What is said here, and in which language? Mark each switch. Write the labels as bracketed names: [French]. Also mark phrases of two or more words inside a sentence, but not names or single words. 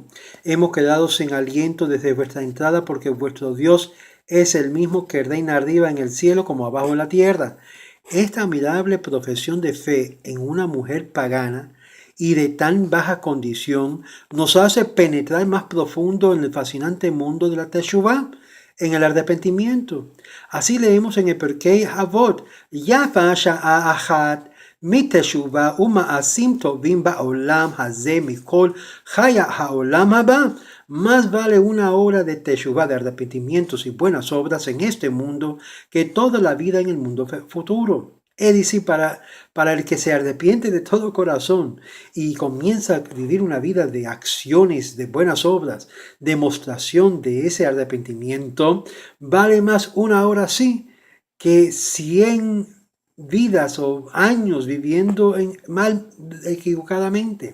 [Spanish] Hemos quedado sin aliento desde vuestra entrada, porque vuestro Dios es el mismo que reina arriba en el cielo como abajo en la tierra. Esta admirable profesión de fe en una mujer pagana y de tan baja condición nos hace penetrar más profundo en el fascinante mundo de la Teshuvah, en el arrepentimiento. Así leemos en el [Hebrew] Perkei Avot, יפה שעה אחת בתשובה ומעשים טובים בעולם הזה מכל חיי העולם הבא. [Spanish] Más vale una hora de teshuvah, de arrepentimientos y buenas obras en este mundo, que toda la vida en el mundo futuro. Es decir, para el que se arrepiente de todo corazón y comienza a vivir una vida de acciones, de buenas obras, demostración de ese arrepentimiento, vale más una hora así que 100 vidas o años viviendo equivocadamente.